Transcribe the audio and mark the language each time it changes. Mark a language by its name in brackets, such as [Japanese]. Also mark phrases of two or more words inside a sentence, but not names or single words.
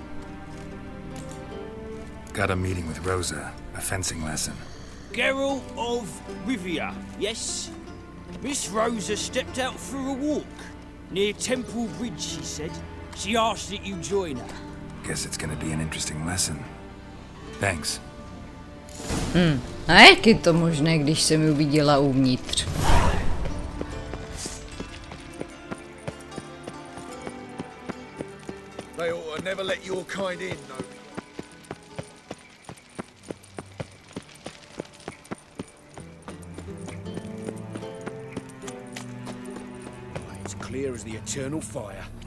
[English] Got a meeting with Rosa. A fencing lesson. Geralt of Rivia, yes? Miss Rosa stepped out for a walk. Near Temple Bridge, she said. She asked that you join her. Guess it's gonna be an interesting lesson. Thanks. [Czech] A jak je to možné, když jsem ji viděla uvnitř? [English] They ought to never let your kind in, no. It's clear as the eternal fire.